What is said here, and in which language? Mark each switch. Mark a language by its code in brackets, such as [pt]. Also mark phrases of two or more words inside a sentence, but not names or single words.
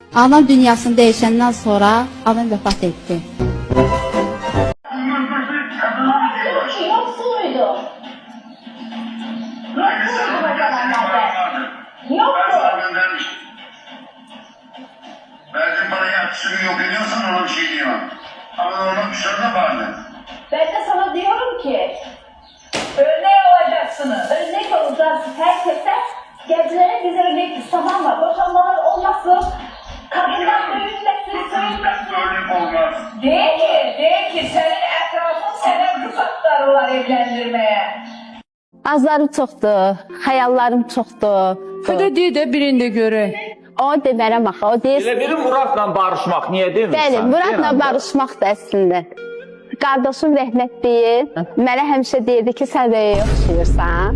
[az] Anam dünyasını dəyişəndən sonra anam vəfat etdi. [tr] Yoksul muydu? Yoksul muydu o zamanlarda? Yoktu. Verdiğin parayı ertesi gün yok ediyorsan ona bir şey diyemem. Ama onun dışarıda vardı. Ben de sana diyorum ki örnek olacaksınız. Örnek olacaksınız. Herkese gençlere biz örnek tamam mı? Boşanmalar olmasın. Kadınlar dövülmesin, sövülmesin. Örnek olmaz. Değil ki senin etrafın sana kısaklarlar evlendirmeye. [az] Azlarım çoxdur, xəyallarım çoxdur. Hadi de də birində görək. O demərəm axı, o deyir. Elə biri Muratla barışmaq, niyə demirsən? Bəli, Muratla barışmaq da əslində. Qardaşım rəhmət deyir, mənə həmişə deyirdi ki, sən Röyəyə oxşayırsan.